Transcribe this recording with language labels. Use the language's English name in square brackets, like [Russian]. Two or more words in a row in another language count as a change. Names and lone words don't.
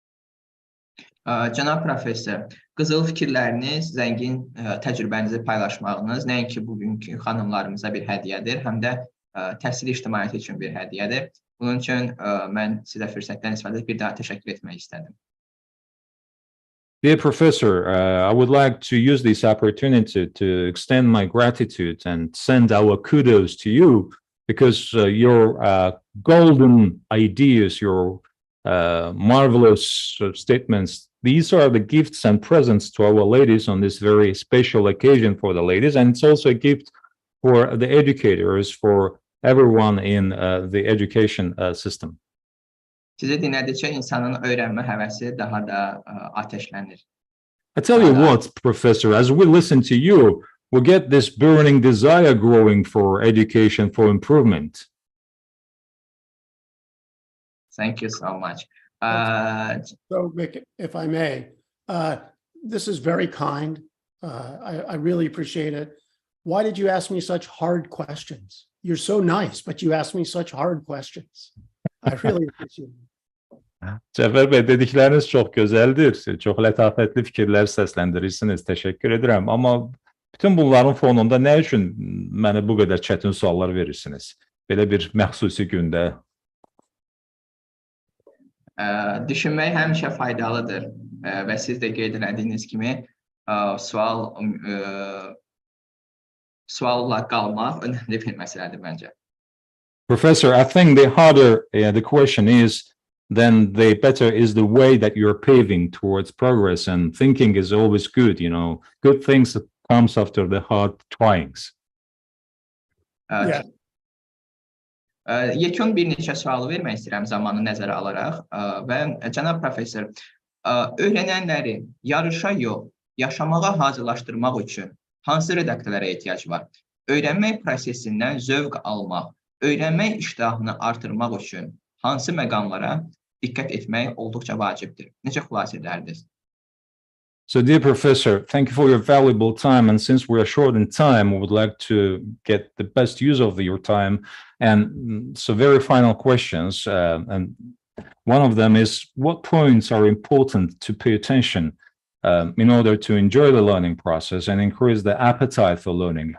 [Azerbaijani] Cənab professor, qızıl fikirləriniz, zəngin təcrübənizi paylaşmağınız nəinki bugünkü xanımlarımıza bir hədiyyədir, həm də təhsil ictimaiyyəti üçün bir hədiyyədir. Bunun üçün mən sizə fürsətdən istifadə edib bir daha təşəkkür etmək istədim. [English] Dear Professor, I would like to use this opportunity to extend my gratitude and send our kudos to you because your golden ideas, your marvelous statements, these are the gifts and presents to our ladies on this very special occasion for the ladies, and it's also a gift for the educators, for everyone in the education system. [Azerbaijani] Sizi dinlədikcə insanın öyrənmə həvəsi daha da ateşlənir. [English] I tell you what, Professor, as we listen to you, we get this burning desire growing for education, for improvement. Thank you so much. So, Vic, if I may, this is very kind. I really appreciate it. Why did you ask me such hard questions? You're so nice, but you asked me such hard questions. I really appreciate it. [Azerbaijani] Cəfər bəy, dedikləriniz çox gözəldir. Çox lətafətli fikirlər səsləndirirsiniz. Təşəkkür edirəm. Amma bütün bunların fonunda nə üçün mənə bu qədər çətin suallar verirsiniz? Belə bir məxsusi gündə. Düşünmək həmişə faydalıdır və siz də qeyd etdiyiniz kimi sualla qalmaq önəmli bir məsələdir məncə. [English] Professor, I think the harder the question is, then the better is the way that you're paving towards progress, and thinking is always good, you know, good things that comes after the hard tryings. Yeah. [Azerbaijani] Yekun bir neçə sual vermək istəyirəm zamanı nəzərə alaraq və cənab professor, öyrənənləri yarışa yox, yaşamağa hazırlaşdırmaq üçün hansı redaktörlərə ehtiyac var? Öyrənmək prosesindən zövq almaq, öyrənmək iştahını artırmaq üçün hansı məqamlara diqqət etmək olduqca vacibdir? Necə xülasə edərdiniz? [English] So, dear professor, thank you for your valuable time. And since we are short in time, we would like to get the best use of your time. And so very final questions. And one of them is, what points are important to pay attention in order to enjoy the learning process and increase the appetite for learning?